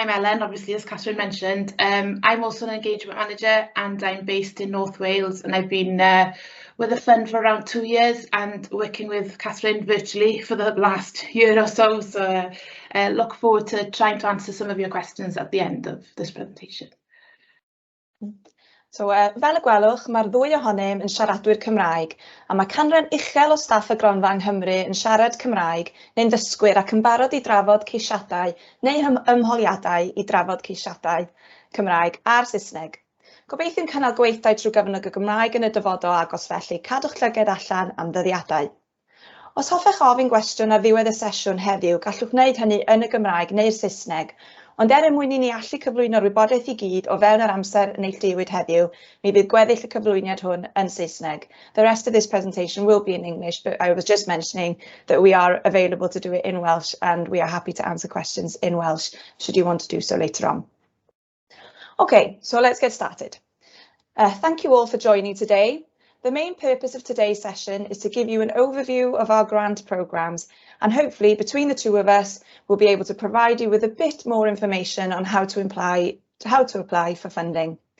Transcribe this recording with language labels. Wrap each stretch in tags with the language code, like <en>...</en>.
<en>I'm Ellen, obviously, as Catherine mentioned. I'm also an engagement manager and I'm based in North Wales, and I've been with the fund for around 2 years and working with Catherine virtually for the last year or so. So look forward to trying to answer some of your questions at the end of this presentation.</en> <cy>So, fel y gwelwch, mae'r ddwy ohonom yn siaradwyr Cymraeg, a mae canran uchel o staff y Gronfa yng Nghymru yn siarad Cymraeg neu'n ddysgwyr ac yn barod I drafod ceisiadau neu ymholiadau I drafod ceisiadau Cymraeg a'r Saesneg. Gobeithio'n cynnal gweithdai trwy gyfnod y Gymraeg yn y dyfodol agos felly cadw'ch llyged allan am ddyddiadau. Os hoffech ofyn gwestiwn ar ddiwedd y sesiwn heddiw, gallwch wneud hynny yn y Gymraeg neu'r Saesneg, ond mwyn I ni allu cyflwyno'r wybodaeth I gyd o fewn yr amser neilltuwyd heddiw, mi bydd gweddill y cyflwyniad hwn yn Saesneg.</cy> <en>The rest of this presentation will be in English, but I was just mentioning that we are available to do it in Welsh and we are happy to answer questions in Welsh should you want to do so later on. Okay, so let's get started. Thank you all for joining today. The main purpose of today's session is to give you an overview of our grant programmes, and hopefully between the two of us we'll be able to provide you with a bit more information on how to apply for funding.</en>